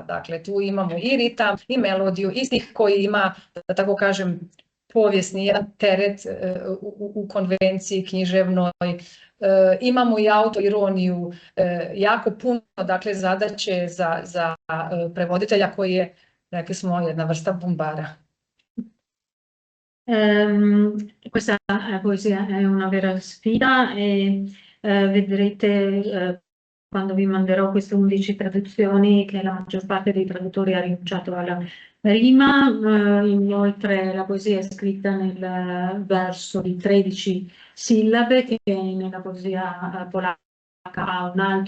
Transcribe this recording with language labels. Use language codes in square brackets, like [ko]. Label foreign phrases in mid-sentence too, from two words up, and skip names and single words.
[hr] Dakle, tu imamo i ritam, i melodiju, i stih koji ima, da tako kažem, povijesni jedan teret u konvenciji književnoj. Imamo i autoironiju, jako puno, dakle, zadaće za prevoditelja koji je, rekli smo, jedna vrsta bumbara. [it] Questa poesia è una vera sfida e vedrete quando vi manderò queste 11 traduzioni che la maggior parte dei traduttori ha rinunciato alla rima. Inoltre la poesia è scritta nel verso di 13 sillabe che nella poesia polacca ha un altro